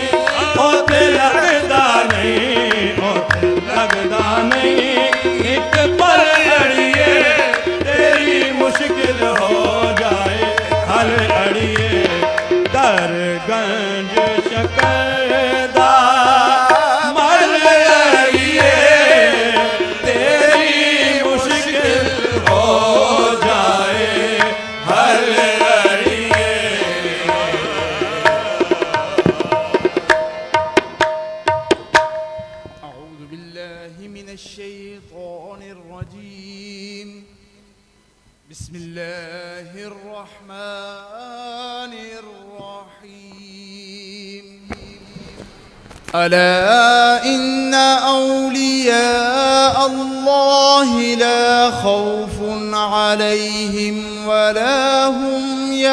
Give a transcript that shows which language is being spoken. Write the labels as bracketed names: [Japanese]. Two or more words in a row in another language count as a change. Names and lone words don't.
[Punjabi] ਓਥੇ ਲਗਦਾ ਨਹੀਂ ਓਥੇ ਲਗਦਾ ਨਹੀਂ ਇੱਕ ਪਲ ਅੜੀਏ ਤੇਰੀ ਮੁਸ਼ਕਿਲ ਹੋ ਜਾਏ ਹੱਲ ਅੜੀਏ ਦਰ ਗੰਜ ਸ਼ਕਰਦਾ ਮੱਲ ਅੜੀਏ ਤੇਰੀ ਮੁਸ਼ਕਿਲ ਹੋ ਜਾਏ ਹੱਲ ਅੜੀਏ [Arabic] أعوذ بالله من الشيطان الرجيم بسم الله الرحمن الرحيم ألا إن أولياء الله لا خوف عليهم ولا هم